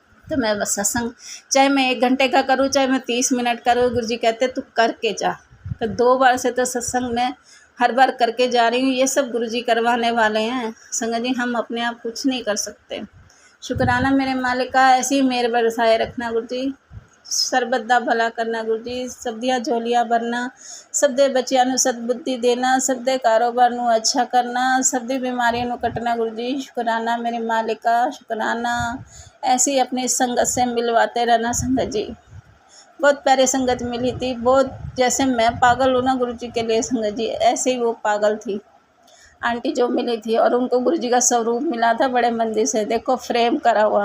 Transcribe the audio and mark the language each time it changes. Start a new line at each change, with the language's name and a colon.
Hindi: तो मैं बस सत्संग चाहे मैं 1 घंटे का करूँ, चाहे मैं 30 मिनट करूँ, गुरु जी कहते तू करके जा। तो 2 बार से तो सत्संग में हर बार करके जा रही हूँ। ये सब गुरु जी करवाने वाले हैं संगत जी, हम अपने आप कुछ नहीं कर सकते। शुक्राना मेरे मालिक का, ऐसी मेहर बरसाए रखना गुरु जी।
Punjabi: ਸਰਬਤ ਦਾ ਭਲਾ ਕਰਨਾ ਗੁਰੂ ਜੀ। ਸਭ ਦੀਆਂ ਝੋਲੀਆਂ ਭਰਨਾ, ਸਭ ਦੇ ਬੱਚਿਆਂ ਨੂੰ ਸਦਬੁੱਧੀ ਦੇਣਾ, ਸਭ ਦੇ ਕਾਰੋਬਾਰ ਨੂੰ ਅੱਛਾ ਕਰਨਾ, ਸਭ ਦੀ ਬਿਮਾਰੀਆਂ ਨੂੰ ਕੱਟਣਾ ਗੁਰੂ जी।
Hindi: शुक्राना मेरे मालिक का, शुक्राना। ऐसे ही अपनी संगत से मिलवाते रहना संगत जी। बहुत प्यारी संगत मिली थी, बहुत जैसे मैं पागल हूँ ना गुरु जी के लिए संगत जी, ऐसे ही वो पागल थी आंटी जो मिली थी। और उनको गुरु जी का स्वरूप मिला था बड़े मंदिर से, देखो फ्रेम करा हुआ।